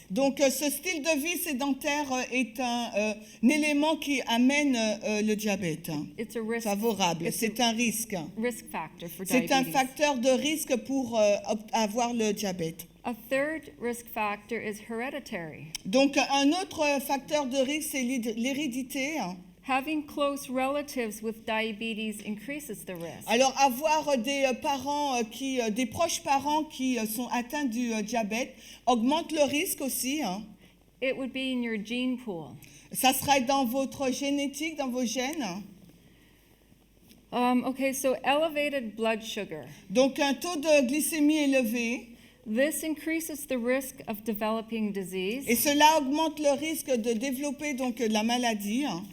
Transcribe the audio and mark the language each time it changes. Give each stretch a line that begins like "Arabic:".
French: Donc ce style de vie sédentaire est un élément qui amène le diabète
English: It's a risk,
French: favorable.
English: it's
French: C'est un risque.
English: risk factor for
French: C'est un
English: diabetes.
French: facteur de risque pour avoir le diabète.
English: A third risk factor is hereditary.
French: Donc un autre facteur de risque, c'est l'hérédité.
English: Having close relatives with diabetes increases the risk.
French: Alors avoir des parents des proches parents qui sont atteints du diabète augmente le risque aussi.
English: It would be in your gene pool.
French: Ça sera dans votre génétique, dans vos gènes.
English: Okay, so elevated blood sugar.
French: Donc un taux de glycémie élevé.
English: This increases the risk of developing
French: Et
English: disease.
French: cela augmente le risque de développer donc la maladie.